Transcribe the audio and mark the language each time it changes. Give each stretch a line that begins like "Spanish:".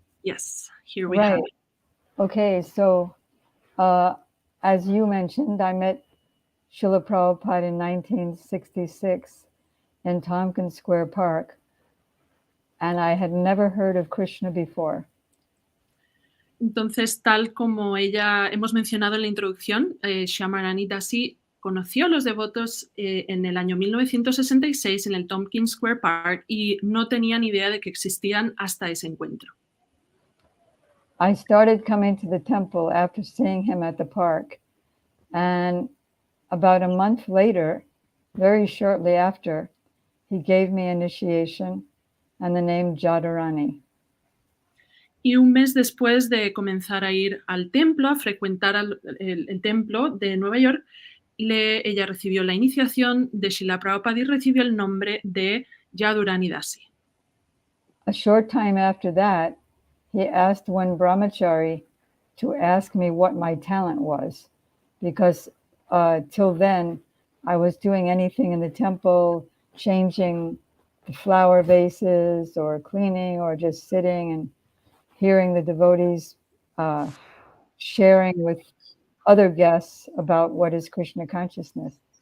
English: Yes, here we have it. Okay, so as you mentioned, I met Srila Prabhupada in 1966 in Tompkins Square Park, and I had never heard of Krishna before.
Spanish: Entonces, tal como hemos mencionado en la introducción, Syamarani Dasi conoció a los devotos en el año 1966 en el Tompkins Square Park y no tenía ni idea de que existían hasta ese encuentro.
English: I started coming to the temple after seeing him at the park, and about a month later, very shortly after, he gave me initiation and the name Jadurani.
Spanish: Y un mes después de comenzar a ir al templo, a frecuentar el templo de Nueva York, ella recibió la iniciación de Srila Prabhupada y recibió el nombre de Syamarani Dasi.
English: A short time after that, he asked one brahmachari to ask me what my talent was, because till then I was doing anything in the temple, changing the flower vases or cleaning or just sitting and hearing the devotees sharing with other guests about what is Krishna consciousness.